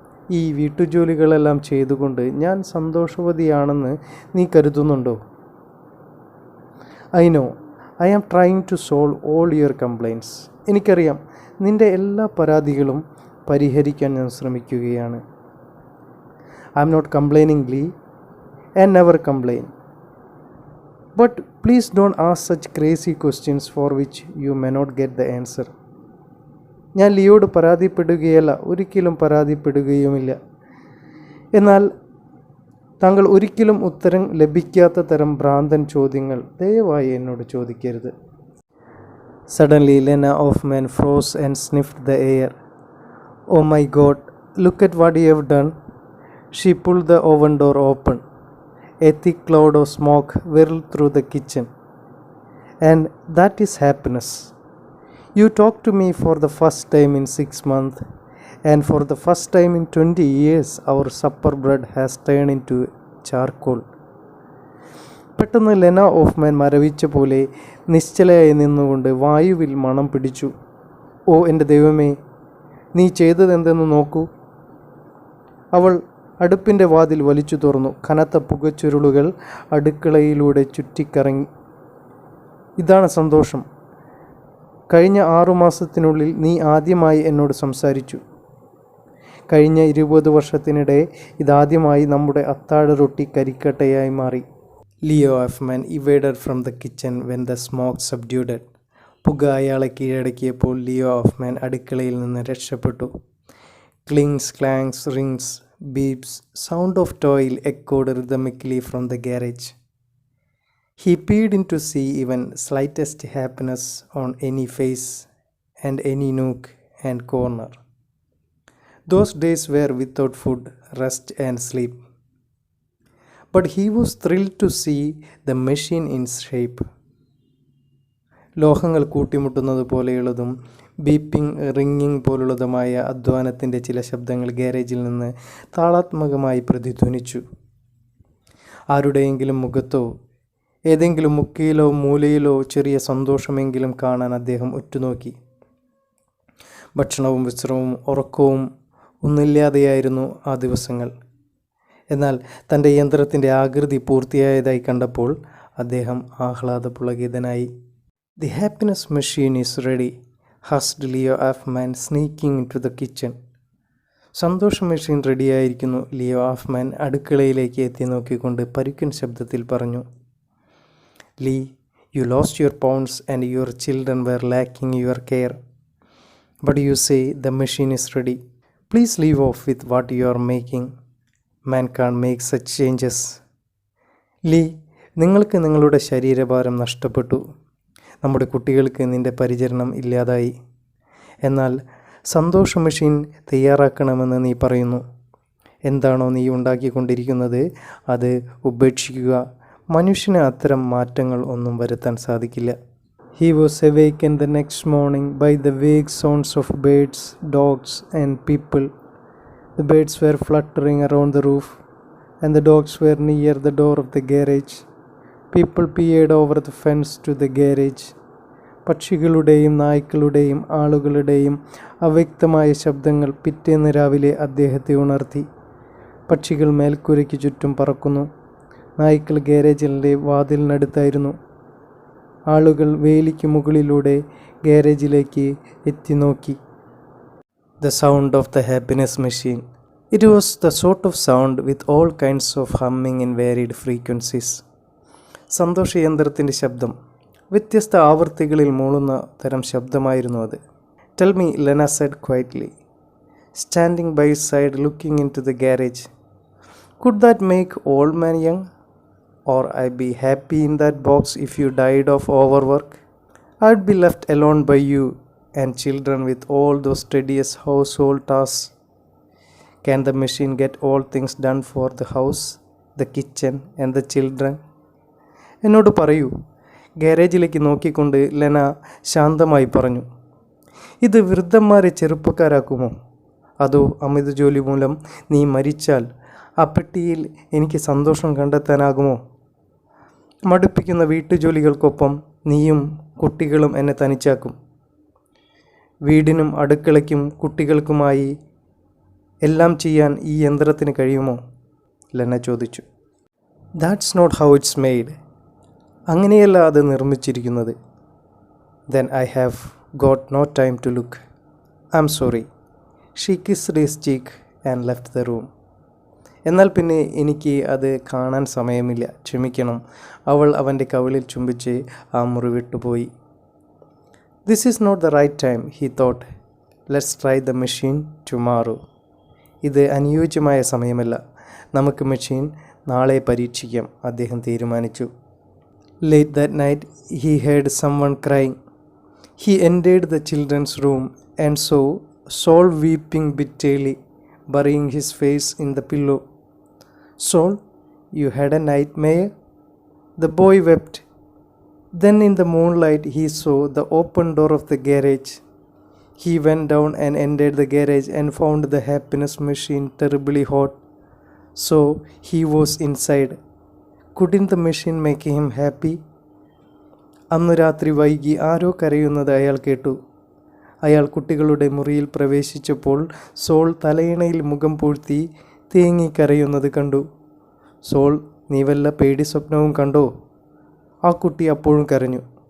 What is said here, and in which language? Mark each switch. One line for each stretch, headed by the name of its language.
Malayalam: ഈ വീട്ടുജോലികളെല്ലാം ചെയ്തുകൊണ്ട് ഞാൻ സന്തോഷവതിയാണെന്ന് നീ കരുതുന്നുണ്ടോ?
English: I know. I am trying to solve all your complaints.
Malayalam: എനിക്കറിയാം, നിൻ്റെ എല്ലാ പരാതികളും പരിഹരിക്കാൻ ഞാൻ ശ്രമിക്കുകയാണ്.
English: I am not complaining, Lee, and never complain. But please don't ask such crazy questions for which you may not get the answer.
Malayalam: ഞാൻ ലിയോട് പരാതിപ്പെടുകയല്ല, ഒരിക്കലും പരാതിപ്പെടുകയുമില്ല. എന്നാൽ താങ്കൾ ഒരിക്കലും ഉത്തരം ലഭിക്കാത്ത തരം ഭ്രാന്തൻ ചോദ്യങ്ങൾ ദയവായി എന്നോട് ചോദിക്കരുത്.
English: Suddenly Lena Hoffman froze and sniffed the air. Oh my God, look at what you have done. She pulled the oven door open. A thick cloud of smoke whirled through the kitchen. And that is happiness. You talk to me for the first time in 6 months, and for the first time in 20 years, our supper bread has turned into charcoal.
Malayalam: പെട്ടെന്ന് ലെന ഓഫ്മാൻ മരവിച്ച പോലെ നിശ്ചലയായി നിന്നുകൊണ്ട് വായുവിൽ മണം പിടിച്ചു. ഓ എൻ്റെ ദൈവമേ, നീ ചെയ്തതെന്തെന്ന് നോക്കൂ. അവൾ അടുപ്പിൻ്റെ വാതിൽ വലിച്ചു തുറന്നു. കനത്ത പുകച്ചുരുളുകൾ അടുക്കളയിലൂടെ ചുറ്റിക്കറങ്ങി. ഇതാണ് സന്തോഷം. കഴിഞ്ഞ 6 മാസത്തിനുള്ളിൽ നീ ആദ്യമായി എന്നോട് സംസാരിച്ചു. കഴിഞ്ഞ 20 വർഷത്തിനിടെ ഇതാദ്യമായി നമ്മുടെ അത്താഴ റൊട്ടി കരിക്കട്ടയായി മാറി.
English: Leo Hoffman evaded from the kitchen when the smoke subdued.
Malayalam: പുക അയാളെ കീഴടക്കിയപ്പോൾ ലിയോ ഓഫ്മാൻ അടുക്കളയിൽ നിന്ന് രക്ഷപ്പെട്ടു.
English: Clings, clangs, rings, beeps, sound of toil echoed rhythmically from the garage. He peered in to see even slightest happiness on any face and any nook and corner. Those days were without food, rest and sleep. But he was thrilled to see the machine in shape.
Malayalam: ലോഹങ്ങൾ കൂട്ടിമുട്ടുന്നത് പോലെയുള്ളതും ബീപ്പിംഗ്, റിങ്ങിങ് പോലുള്ളതുമായ അധ്വാനത്തിൻ്റെ ചില ശബ്ദങ്ങൾ ഗാരേജിൽ നിന്ന് താളാത്മകമായി പ്രതിധ്വനിച്ചു. ആരുടെയെങ്കിലും മുഖത്തോ ഏതെങ്കിലും മുക്കിയിലോ മൂലയിലോ ചെറിയ സന്തോഷമെങ്കിലും കാണാൻ അദ്ദേഹം ഉറ്റുനോക്കി. ഭക്ഷണവും വിശ്രമവും ഉറക്കവും ഒന്നില്ലാതെയായിരുന്നു ആ ദിവസങ്ങൾ. എന്നാൽ തൻ്റെ യന്ത്രത്തിൻ്റെ ആകൃതി പൂർത്തിയായതായി കണ്ടപ്പോൾ അദ്ദേഹം ആഹ്ലാദപുളകിതനായി.
English: "The happiness machine is ready," husked Leo Hoffman, sneaking into the kitchen.
Malayalam: സന്തോഷ മെഷീൻ റെഡിയായിരിക്കുന്നു, ലിയോ ഓഫ്മാൻ അടുക്കളയിലേക്ക് എത്തി നോക്കിക്കൊണ്ട് പരുക്കൻ ശബ്ദത്തിൽ പറഞ്ഞു.
English: "Lee, you lost your pounds and your children were lacking your care. But you say the machine is ready. Please leave off with what you are making. Man can't make such changes."
Malayalam: "Lee, നിങ്ങൾക്ക് നിങ്ങളുടെ ശരീരഭാരം നഷ്ടപ്പെട്ടു. നമ്മുടെ കുട്ടികൾക്ക് നിൻ്റെ പരിചരണം ഇല്ലാതായി. എന്നാൽ സന്തോഷ മെഷീൻ തയ്യാറാക്കണമെന്ന് നീ പറയുന്നു. എന്താണോ നീ ഉണ്ടാക്കിക്കൊണ്ടിരിക്കുന്നത് അത് ഉപേക്ഷിക്കുക. മനുഷ്യന് അത്തരം മാറ്റങ്ങൾ ഒന്നും വരുത്താൻ സാധിക്കില്ല."
English: He was awakened the next morning by the vague sounds of birds, dogs and people. The birds were fluttering around the roof and the dogs were near the door of the garage. People peered over the fence to the garage.
Malayalam: പക്ഷികളുടെയും നായ്ക്കളുടെയും ആളുകളുടെയും അവ്യക്തമായ ശബ്ദങ്ങൾ പിറ്റേന്ന് രാവിലെ അദ്ദേഹത്തെ ഉണർത്തി. പക്ഷികൾ മേൽക്കൂരയ്ക്ക് ചുറ്റും പറക്കുന്നു. നായ്ക്കൾ ഗാരേജിലെ വാതിലിനടുത്തായിരുന്നു. ആളുകൾ വേലിക്ക് മുകളിലൂടെ ഗാരേജിലേക്ക് എത്തി നോക്കി.
English: The sound of the happiness machine. It was the sort of sound with all kinds of humming in varied frequencies.
Malayalam: സന്തോഷയന്ത്രത്തിൻ്റെ ശബ്ദം വ്യത്യസ്ത ആവൃത്തികളിൽ മൂളുന്ന തരം ശബ്ദമായിരുന്നു അത്.
English: "Tell me," Lena said quietly, standing by his side looking into the garage. "Could that make old man young? Or I'd be happy in that box if you died of overwork? I'd be left alone by you and children with all those tedious household tasks. Can the machine get all things done for the house, the kitchen and the children?"
Malayalam: എന്നോട് പറയൂ, ഗാരേജിലേക്ക് നോക്കിക്കൊണ്ട് ലെന ശാന്തമായി പറഞ്ഞു. "ഇത് വൃദ്ധന്മാരെ ചെറുപ്പക്കാരാക്കുമോ? അതോ അമിത ജോലി മൂലം നീ മരിച്ചാൽ ആ പെട്ടിയിൽ എനിക്ക് സന്തോഷം കണ്ടെത്താനാകുമോ? മടുപ്പിക്കുന്ന വീട്ടുജോലികൾക്കൊപ്പം നീയും കുട്ടികളും എന്നെ തനിച്ചാക്കും. വീടിനും അടുക്കളയ്ക്കും കുട്ടികൾക്കുമായി എല്ലാം ചെയ്യാൻ ഈ യന്ത്രത്തിന് കഴിയുമോ?" ലെന ചോദിച്ചു.
English: "That's not how it's made.
Malayalam: അങ്ങനെയല്ല അത് നിർമ്മിച്ചിരിക്കുന്നത്."
English: "Then I have got no time to look. I'm sorry." She kissed his cheek and left the room.
Malayalam: എന്നാൽ പിന്നെ എനിക്ക് അത് കാണാൻ സമയമില്ല, ക്ഷമിക്കണം. അവൾ അവൻ്റെ കവിളിൽ ചുംബിച്ച് ആ മുറി വിട്ടുപോയി.
English: "This is not the right time," he thought. "Let's try the machine tomorrow." ഇത് അനുയോജ്യമായ സമയമല്ല, നമുക്ക് machine നാളെ പരീക്ഷിക്കാം, അദ്ദേഹം തീരുമാനിച്ചു. Late that night he heard someone crying. He entered the children's room and saw Saul weeping bitterly, burying his face in the pillow. "Saul, you had a nightmare?" The boy wept. Then in the moonlight he saw the open door of the garage. He went down and entered the garage and found the happiness machine terribly hot. So he was inside. Couldn't the machine make him happy?
Malayalam: അന്നു രാത്രി വൈകി ആരോ കരയുന്നത് അയാൾ കേട്ടു. അയാൾ കുട്ടികളുടെ മുറിയിൽ പ്രവേശിച്ചപ്പോൾ soul തലയിണയിൽ മുഖം പൂഴ്ത്തി തേങ്ങി കരയുന്നത് കണ്ടു. "സോൾ, നീ വല്ല പേടി സ്വപ്നവും കണ്ടോ?" ആ കുട്ടി അപ്പോഴും കരഞ്ഞു.